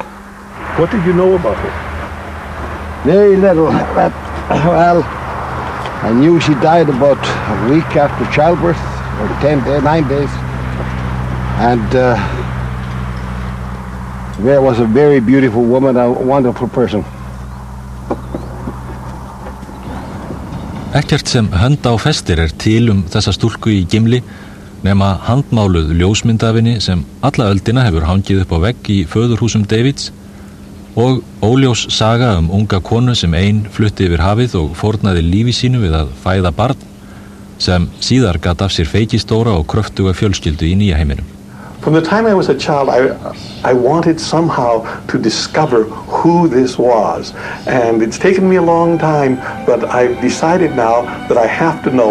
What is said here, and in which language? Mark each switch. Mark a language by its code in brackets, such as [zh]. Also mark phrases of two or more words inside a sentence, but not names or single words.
[en] What did you know about her? Very little. But, well, I knew she died about a week after childbirth, or 9 days. And there was a very beautiful woman, a wonderful person. [is] Ekkert sem hönd á festir til þessa stúlku í Gimli nema handmáluð ljósmyndafinni sem alla öldina hefur hangið upp á vegg í föðurhúsum Davids og óljós saga unga konu sem ein flutti yfir hafið og fórnaði lífi sínu við að fæða barn sem síðar gat af sér feikistóra og kröftuga fjölskyldu í nýja heiminum. [en] From the time I was a child, I wanted somehow to discover who this was. And it's taken me a long time, but I've decided now that I have to know.